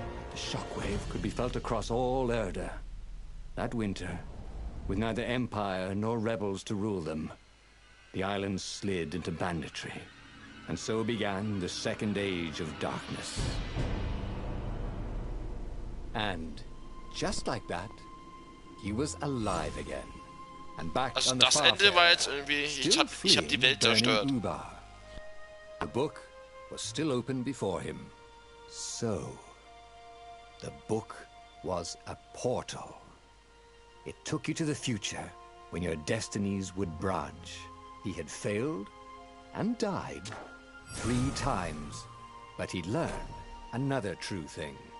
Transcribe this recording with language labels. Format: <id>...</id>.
<en>The shockwave could be felt across all Erda. That winter, with neither Empire nor rebels to rule them, the island slid into banditry. And so began the Second Age of Darkness. And just like that, he was alive again. And back</en> <de>Also</de> <en>on the</en> <de>das Ende war jetzt irgendwie, ich hab die Welt zerstört.</de> <en>The book was still open before him. So, the book was a portal. It took you to the future, when your destinies would branch. He had failed and died 3 times, but he'd learned another true thing.</en>